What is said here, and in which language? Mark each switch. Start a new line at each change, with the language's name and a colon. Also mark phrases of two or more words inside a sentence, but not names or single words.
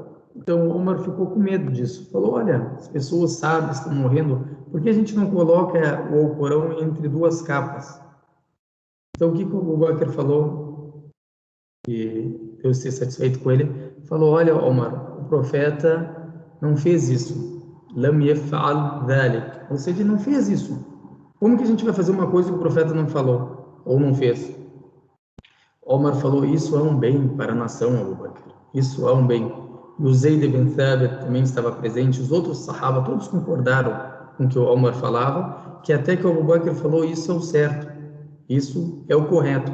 Portuguese: Então, Omar ficou com medo disso. Falou, olha, as pessoas sábias estão morrendo, por que a gente não coloca o Alcorão entre duas capas? Então, o que o Abu Bakr falou? E Deus esteja satisfeito com ele, falou, olha, Omar, o profeta não fez isso.
Arabic: لم يفعل ذلك.
Portuguese: Ou seja, ele não fez isso. Como que a gente vai fazer uma coisa que o profeta não falou ou não fez? Omar falou, isso é um bem para a nação, Abu Bakr. Isso é um bem. E o Zayd ibn Thabit também estava presente, os outros sahaba, todos concordaram com o que o Omar falava, que até que o Abu Bakr falou, isso é o certo, isso é o correto.